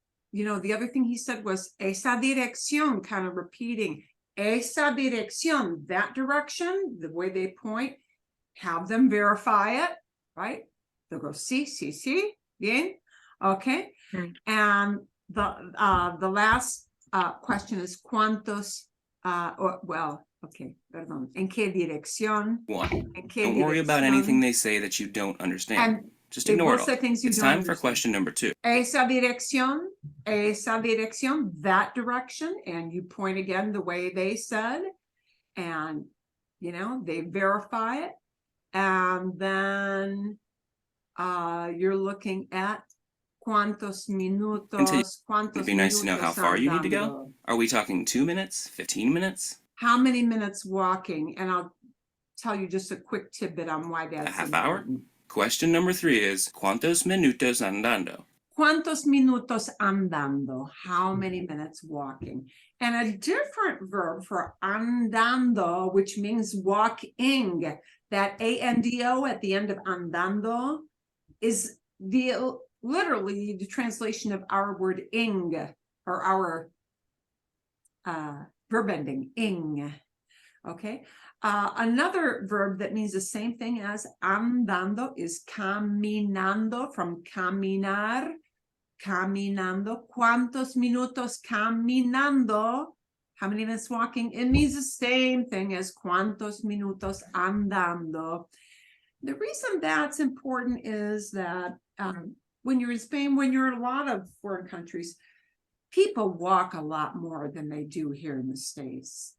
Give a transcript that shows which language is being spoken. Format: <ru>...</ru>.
<en>You know, the other thing he said was</en> <es>esa dirección,</es> <en>kind of repeating esa dirección, that direction, the way they point, have them verify it, right? They'll go,</en> <es>sí, sí, sí, bien, okay.</es> <en>And the last question is cuántos, well, okay, perdón,</en> <es>¿en qué dirección?</es> <en>Don't worry about anything they say that you don't understand. And just ignore it all. It's time for question number 2.</en> <es>Esa dirección,</es> <en>that direction, and you point again the way they said, and you know, they verify it, and then you're looking at</en> <es>cuántos minutos,</es> <en>It'd be nice to know how far you need to go. Are we talking 2 minutes, 15 minutes? How many minutes walking? And I'll tell you just a quick tidbit on why that's a half hour. Question number 3 is,</en> <es>¿cuántos minutos andando? ¿Cuántos minutos andando?</es> <en>How many minutes walking? And a different verb for andando, which means walking, that A-N-D-O at the end of andando is literally the translation of our word ing, or our verb ending, ing. Okay. Another verb that means the same thing as andando is caminando, from caminar.</en> <es>Caminando. ¿Cuántos minutos caminando?</es> <en>How many minutes walking? It means the same thing as</en> <es>cuántos minutos andando.</es> <en>The reason that's important is that when you're in Spain, when you're in a lot of foreign countries, people walk a lot more than they do here in the States.</en>